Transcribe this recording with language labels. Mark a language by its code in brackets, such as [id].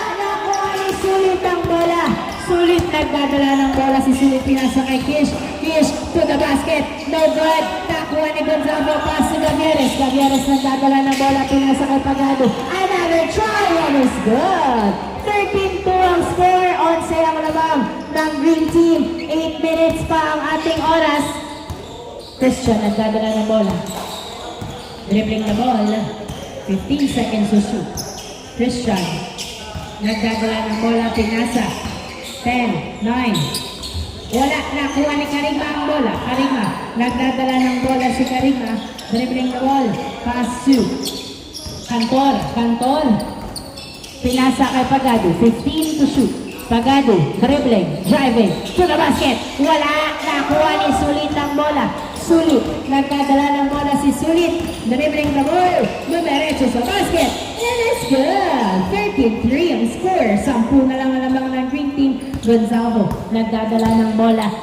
[tl] Nakuha ni Sulit ang bola. Sulit nagdadala ng bola si Sulit. Pinasa kay Kish. [en] Kish to the basket. No good. [tl] Nakuha ni Gonzalo. [en] Pass to Gavieres. [tl] Gavieres nagdadala ng bola. Pinasa kay Pagado. [en] Another try and it's good. [tl] 13-2 ang score. 11 ang lamang ng Green Team. 8 minutes pa ang ating oras. Christian nagdadala ng bola. [en] Dribbling the ball. 15 seconds to shoot. [tl] Christian nagdadala ng bola. Pinasa. 10, 9. Wala. Nakuha ni Karima ang bola. Karima. Nagdadala ng bola si Karima. [en] Dribbling the ball. Pass to Cantor. Cantor. [tl] Pinasa kay Pagado. [en] 15 to shoot. Pagado, dribbling, driving, to the basket. [tl] Wala, nakuha ni Sulit ang bola. Sulit, nagdadala ng bola si Sulit. [en] Dribbling the ball, [tl] dumiretso sa basket. [en] And it's good. [tl] 13-3 ang score. 10 na lang ang ng Green Team. Gonzalo, nagdadala ng bola.